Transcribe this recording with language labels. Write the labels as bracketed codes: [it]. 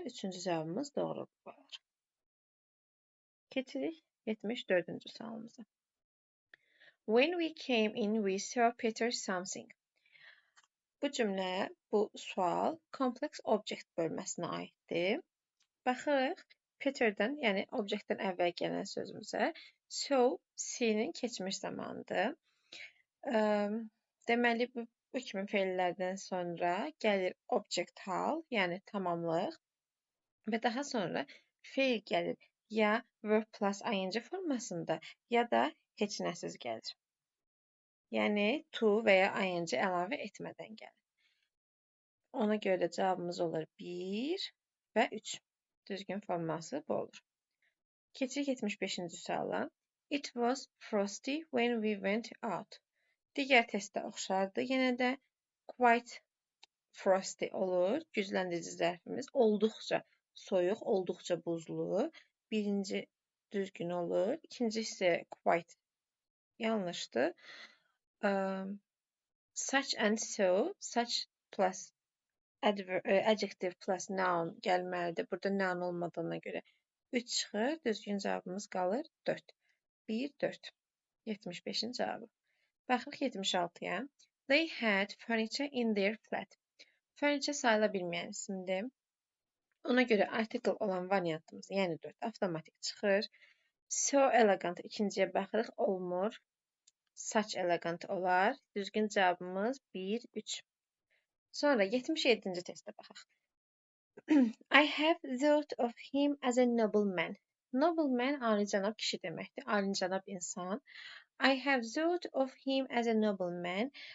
[az] Üçüncü cavabımız doğru olur. Keçirik 74-cü sualımıza. [en] When we came in, we saw Peter something. [az] Bu cümlə, bu sual complex object bölməsinə aiddir. Baxırıq, Peter'dən, yəni objektdən əvvəl gələn sözümüzə. So, C-nin keçmiş zamanıdır. Deməli, bu kimi feillərdən sonra gəlir object hal, yəni tamamlıq. Və daha sonra feil gəlir ya verb plus ing formasında, ya da heç nəsiz gəlir. Yəni, to və ya ing əlavə etmədən gəlir. Ona görə də cavabımız olur 1 və 3. Düzgün forması bu olur. Keçirik 75-ci suala. [en] It was frosty when we went out. [az] Digər testdə oxşardı. Yenə də quite frosty olur. Gücləndirici zərfimiz olduqca soyuq, olduqca buzlu. Birinci düzgün olur. İkincisi quite yanlışdır. Such and so, such plus adjective plus noun gəlməlidir. Burada noun olmadığına görə 3 çıxır. Düzgün cavabımız qalır 4. 1, 4. 75-in cavabı. Baxırıq 76-ya. [en] They had furniture in their flat. [az] Furniture sayıla bilməyən isimdir. Ona görə article olan variantımız, yəni 4, avtomatik çıxır. So elegant ikinciyə baxırıq, olmur. Such elegant olar. Düzgün cavabımız 1, 3. Sonra 77-ci testə baxaq. [en] I have thought of him as a nobleman. [az] Nobleman alicənab kişi deməkdir, alicənab insan. [en] I have thought of him as a nobleman.